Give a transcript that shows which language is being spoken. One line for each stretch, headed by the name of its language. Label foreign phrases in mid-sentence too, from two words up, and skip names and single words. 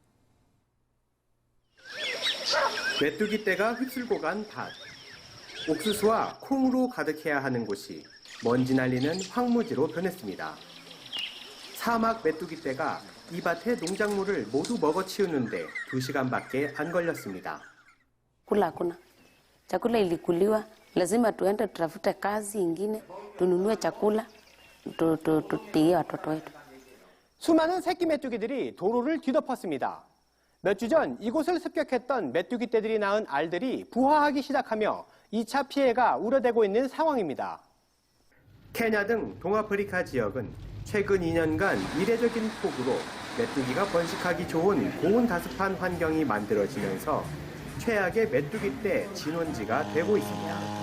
Korean: 메뚜기떼가 휩쓸고 간 밭. 옥수수와 콩으로 가득해야 하는 곳이 먼지 날리는 황무지로 변했습니다. 사막 메뚜기떼가 이 밭의 농작물을 모두 먹어치우는데 2시간밖에 안 걸렸습니다.
Swahili: Kula hakuna. Chakula ilikuliwa, lazima tuende tutafute kazi ingine, tununue chakula, tutie watoto wetu.
Korean: 수많은 새끼 메뚜기들이 도로를 뒤덮었습니다. 몇 주 전 이곳을 습격했던 메뚜기떼들이 낳은 알들이 부화하기 시작하며 2차 피해가 우려되고 있는 상황입니다. 케냐 등 동아프리카 지역은 최근 2년간 이례적인 폭우로 메뚜기가 번식하기 좋은 고온 다습한 환경이 만들어지면서 최악의 메뚜기떼 진원지가 되고 있습니다.